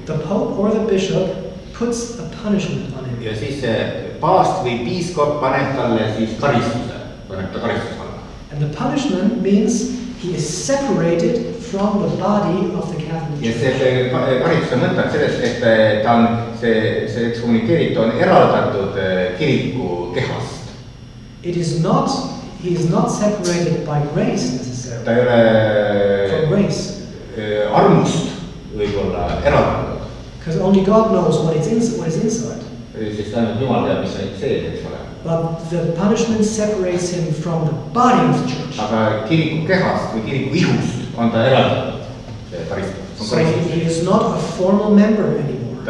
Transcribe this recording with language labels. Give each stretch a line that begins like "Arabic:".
English: The Pope or the Bishop puts a punishment on him.
Estonian: Ja siis paavst või piiskop paneb talle siis karistuse, paneb ta karistuse alla.
English: And the punishment means he is separated from the body of the Catholic Church.
Estonian: Ja see karistuse mõte on sellest, et ta on, see ekskommunikeeritu on eraldatud kiriku kehast.
English: He is not separated by grace necessarily.
Estonian: Ta ei ole
English: from grace.
Estonian: Armust võib-olla eraldatud.
English: Because only God knows what is inside.
Estonian: Sest ainult Jumal teab, mis on sees, eks ole.
English: But the punishment separates him from the body of the church.
Estonian: Aga kiriku kehast või kiriku ihust on ta eraldatud.
English: So he is not a formal member anymore.